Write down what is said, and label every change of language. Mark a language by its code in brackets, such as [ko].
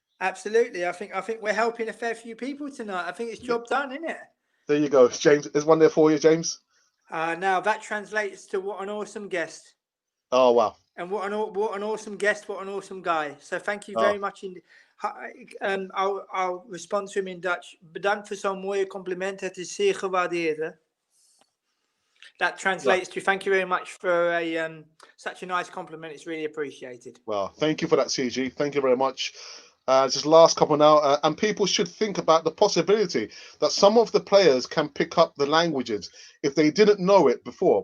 [en] Absolutely. I think we're helping a fair few people tonight. I think it's job done, isn't it? There you go, James. There's one there for you, James. Now that translates to what an awesome guest. Oh wow! And what an awesome guest, what an awesome guy. So thank you very much. I'll respond to him in Dutch. [nl] Bedankt voor zo'n mooie compliment. Het is zeer gewaardeerd. [en] That translates to thank you very much for such a nice compliment. It's really appreciated. Well, thank you for that, CG. Thank you very much. Just last couple now, and people should think about the possibility that some of the players can pick up the languages if they didn't know it before.